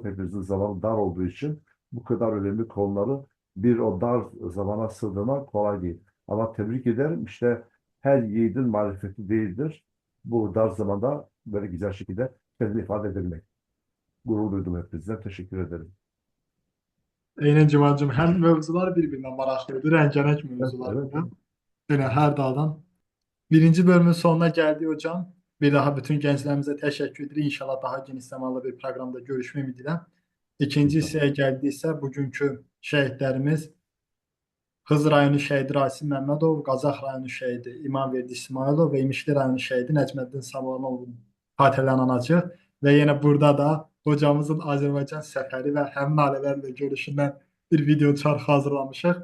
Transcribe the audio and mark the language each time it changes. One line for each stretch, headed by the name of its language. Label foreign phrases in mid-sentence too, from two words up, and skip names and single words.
Turkish: Hepinizin zamanı dar olduğu için bu kadar önemli konuları bir o dar zamana sığdırmak kolay değil. Ama tebrik ederim. İşte her yiğidin marifeti değildir. Bu dar zamanda böyle güzel şekilde kendini ifade edebilmek. Gurur duydum hepinizden. Teşekkür ederim.
Azerbaijani: Eynən Cümacım, həm mövzular bir-birinə maraqlıdır, rəngarəng
Turkish: Evet,
Azerbaijani: mövzular.
Turkish: evet. Yine her daldan. Birinci bölümün sonuna geldi hocam. Bir daha bütün gençlerimize teşekkür ederim. İnşallah daha geniş zamanlı bir programda görüşme ümidiyle.
Azerbaijani: İkinci hissəyə gəldiksə, bugünkü şəhidlərimiz Xızı rayonu şəhidi Rasim Məmmədov, Qazax rayonu şəhidi İmamverdi İsmailov və İmişli rayonu şəhidi Nəcməddin Samanovun xatirələrini anacaq. Və yenə burada da hocamızın Azərbaycan səfəri və həmin ailələrlə görüşündən bir video çarx hazırlamışıq.